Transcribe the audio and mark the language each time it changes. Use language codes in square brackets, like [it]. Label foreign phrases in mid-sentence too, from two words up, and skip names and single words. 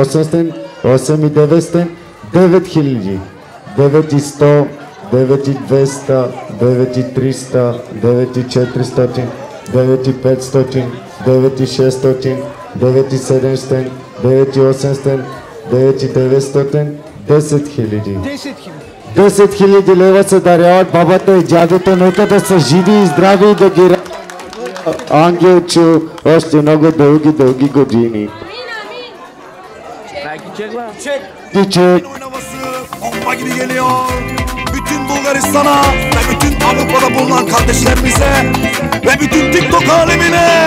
[bg] 8900, 9000, 9100, 9200, 9300, 9400, 9500, 9600, 9700, 9800, 9900, 10 000. 10 000 лева се даряват бабата и дядото, нека да са живи и здрави и да ги Ангелчо още много дълги години. [tr] Кичек. Bomba gibi geliyor bütün Bulgaristan'a ve bütün Avrupa'da bulunan kardeşlerimize ve bütün TikTok alemine.